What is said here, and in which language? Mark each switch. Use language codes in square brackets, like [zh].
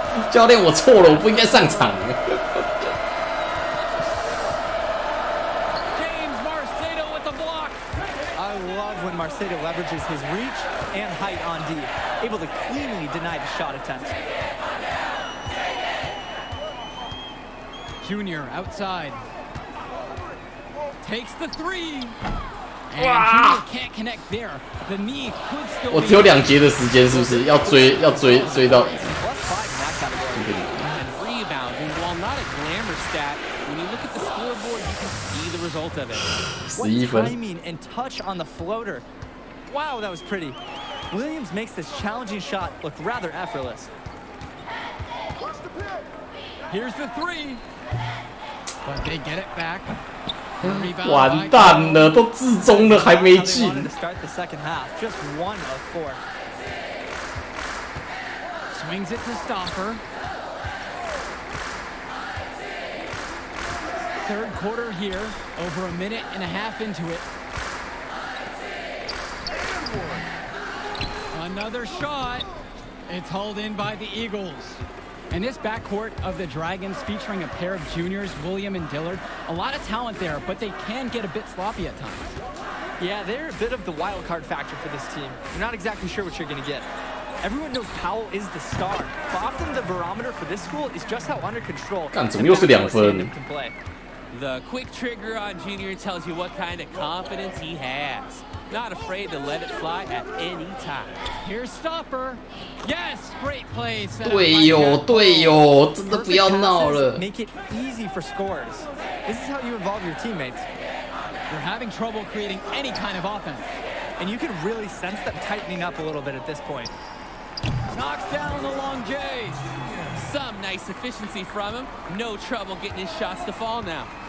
[zh] 教练，我错了，我不应该上场。 [en] James Marcedo with the block. I love when Marcedo leverages his reach and height on D, able to cleanly deny the shot attempt. Junior outside. Takes the 3. And Junior can't connect there. The knee could still [zh] 我只有2节的时间，是不是？要追到。 [en] +5 in that category. And rebounding, while not a glamour stat, when you look at the scoreboard, you can see the result of it. [zh] 11分。 [en] Timing and touch on the floater. Wow, that was pretty. Williams makes this challenging shot look rather effortless. Here's the 3. But they get it back. [zh] 完蛋了，都至中了还没进。 [en] To start the second half, just 1 of 4. Swings it to Stoffer. Third quarter here, over a minute and a half into it. Another shot. It's hauled in by the Eagles. And this backcourt of the Dragons featuring a pair of juniors, William and Dillard, a lot of talent there, but they can get a bit sloppy at times. Yeah, they're a bit of the wild card factor for this team. You're not exactly sure what you're going to get. Everyone knows Powell is the star, but often the barometer for this school is just how under control [zh] 干，怎么又是2分？ [en] can play. The quick trigger on Junior tells you what kind of confidence he has. Not afraid to let it fly at any time. Here's Stoffer. Yes, great play. [zh] 队友，队友，真的不要闹了。 [en] Make it easy for scores. This is how you involve your teammates. They're having trouble creating any kind of offense. And you can really sense them tightening up a little bit at this point. Knocks down the long J. Some nice efficiency from him. No trouble getting his shots to fall now.